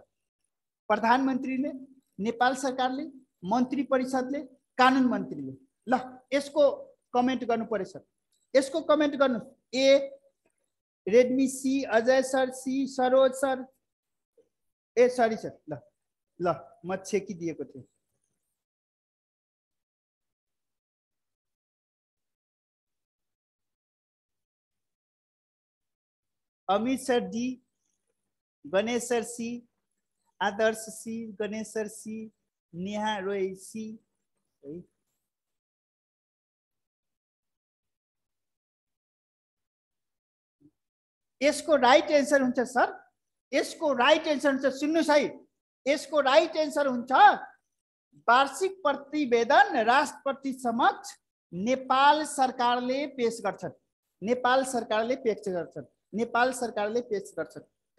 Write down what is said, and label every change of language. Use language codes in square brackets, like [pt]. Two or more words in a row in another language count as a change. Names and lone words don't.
[ne] प्रधानमन्त्रीले, नेपाल सरकारले, मन्त्री परिषदले, कानुन मन्त्रीले। ल यसको कमेन्ट गर्नु पर्यो सर, यसको कमेन्ट गर्नु। ए रेडमी सी, अजय सर सी, सरोज सर, ए सरी सर, ल ल म छेकी दिएको थिएँ। अमित सर डी, गणेश सर सी, आदर्श सी, गणेश सर सी, नेहा रोय सी है। यसको [en] right answer [ne] हुन्छ सर, यसको [en] right answer [ne] हुन्छ, सुन्नुस् है, यसको [en] right answer [ne] हुन्छ वार्षिक प्रतिवेदन राष्ट्रपति समक्ष नेपाल सरकारले पेश गर्छन्, नेपाल सरकारले पेश गर्छन्, नेपाल सरकारले पेश गर्छन् है।